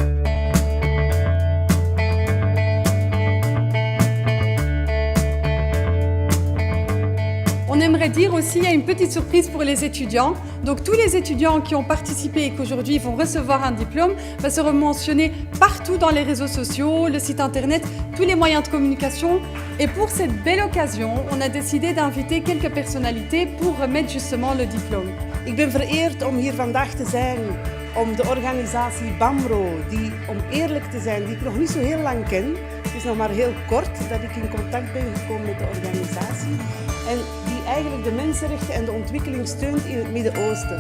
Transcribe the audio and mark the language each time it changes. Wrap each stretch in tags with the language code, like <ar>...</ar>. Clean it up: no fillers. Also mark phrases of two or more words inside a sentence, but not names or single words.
<fr>On aimerait dire aussi, il y a une petite surprise pour les étudiants. Donc tous les étudiants qui ont participé et qu'aujourd'hui vont recevoir un diplôme seront mentionnés partout dans les réseaux sociaux, le site internet, tous les moyens de communication. Et pour cette belle occasion, on a décidé d'inviter quelques personnalités pour remettre justement le diplôme.</fr> <nl>Ik ben vereerd om hier vandaag te zijn, om de organisatie BAMRO, die, om eerlijk te zijn, die ik nog niet zo heel lang ken. Het is nog maar heel kort dat ik in contact ben gekomen met de organisatie. En die eigenlijk de mensenrechten en de ontwikkeling steunt in het Midden-Oosten.</nl>